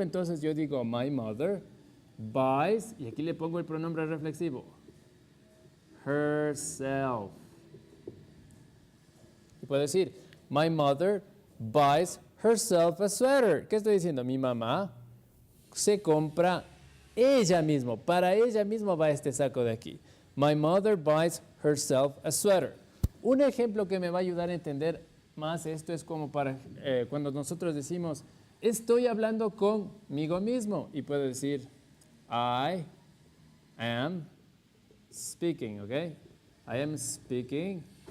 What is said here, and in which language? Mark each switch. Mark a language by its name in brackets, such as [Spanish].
[Spanish] Entonces yo digo, [English] my mother buys, [Spanish] y aquí le pongo el pronombre reflexivo, herself. Y puedo decir, [English] my mother buys herself a sweater. [Spanish] ¿Qué estoy diciendo? Mi mamá se compra ella misma. Para ella misma va este saco de aquí. [English] My mother buys herself a sweater. [Spanish] Un ejemplo que me va a ayudar a entender más esto es como para cuando nosotros decimos, estoy hablando conmigo mismo. Y puedo decir, [English] I am speaking, [Spanish] ¿ok? [English] I am speaking.